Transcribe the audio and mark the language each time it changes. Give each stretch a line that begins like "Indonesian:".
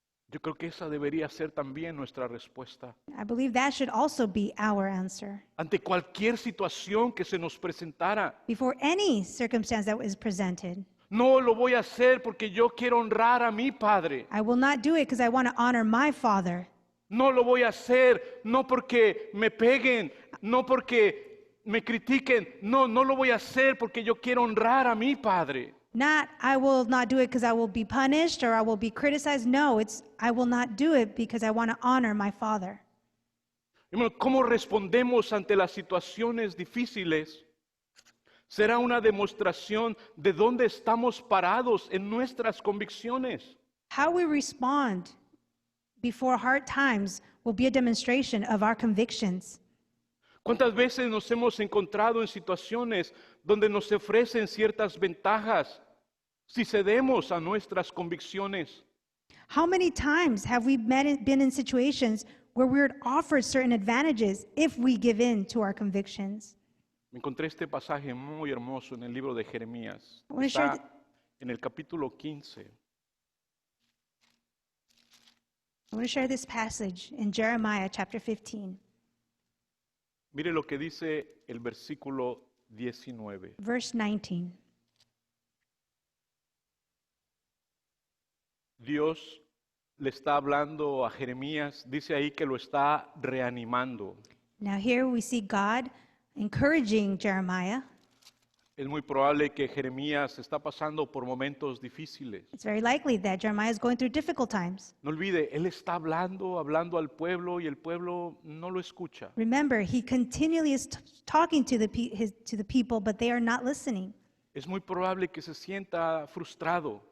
Spanish: Yo creo que esa debería ser también nuestra respuesta.
English: I believe that should also be our answer.
Spanish: Ante cualquier situación que se nos presentara,
English: Before any circumstance that is presented,
Spanish: no lo voy a hacer porque yo quiero honrar a mi Padre.
English: I will not do it because I want to honor my Father.
Spanish: No lo voy a hacer no porque me peguen, no porque me critiquen. No lo voy a hacer porque yo quiero honrar a mi Padre.
English: Not, I will not do it because I will be punished or I will be criticized. No, it's, I will not do it because I want to honor my Father.
Spanish: Hermano, ¿cómo respondemos ante las situaciones difíciles? Será una demostración de dónde estamos parados en nuestras convicciones.
English: How we respond before hard times will be a demonstration of our convictions.
Spanish: ¿Cuántas veces nos hemos encontrado en situaciones donde nos ofrecen ciertas ventajas si cedemos a nuestras convicciones?
English: How many times have we been in situations where we're offered certain advantages if we give in to our convictions.
Spanish: Me encontré este pasaje muy hermoso en el libro de Jeremías.
English: I wanna share
Spanish: Está en el capítulo 15.
English: I want to share this passage in Jeremiah chapter 15,
Spanish: Mire lo que dice el versículo 19.
English: verse 19.
Spanish: Dios le está hablando a Jeremías, dice ahí que lo está reanimando.
English: Now here we see God encouraging Jeremiah.
Spanish: Es muy probable que Jeremías está pasando por momentos difíciles.
English: It's very likely that Jeremiah is going through difficult times.
Spanish: No olvide, él está hablando al pueblo y el pueblo no lo escucha.
English: Remember, he continually is talking to the people, but they are not listening.
Spanish: Es muy probable que se sienta frustrado,